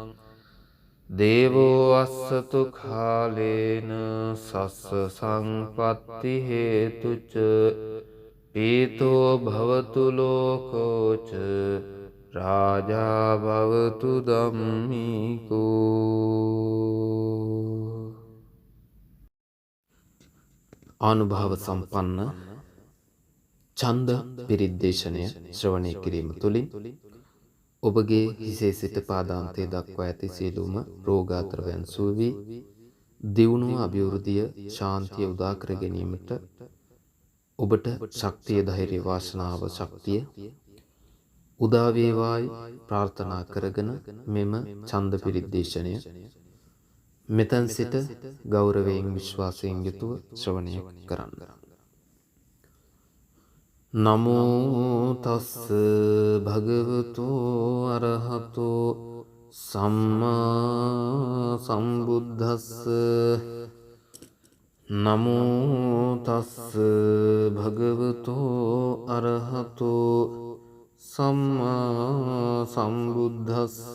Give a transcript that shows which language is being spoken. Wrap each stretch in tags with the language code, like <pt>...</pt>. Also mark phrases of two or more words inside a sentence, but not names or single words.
<pi>දේවෝ අස්සතු කාලේන සස්ස සංපත්ති හේතුච පීතෝ භවතු ලෝකෝච රාජා භවතු ධම්මිකෝ.</pi> <si>ආනුභාව සම්පන්න ඡන්ද පිරිත් දේශනය ශ්‍රවණය කිරීම තුළින් ඔබගේ හිසේ සිට පාදාන්තයේ දක්වා ඇති සියලුම රෝගාතරයන් සුව වී දියුණුව අභිවෘද්ධිය ශාන්තිය උදා කර ගැනීමට ඔබට ශක්තිය ධෛර්ය වාසනාව ශක්තිය උදා වේවායි ප්‍රාර්ථනා කරගෙන මෙම ඡන්ද පිරිත් දේශනය මෙතන සිට ගෞරවයෙන් විශ්වාසයෙන් යුතුව ශ්‍රවණය කරන්න.</si> <pi>නමෝ තස්ස භගවතු අරහතෝ සම්මා සම්බුද්දස්ස. නමෝ තස්ස භගවතු අරහතෝ සම්මා සම්බුද්දස්ස.</pi>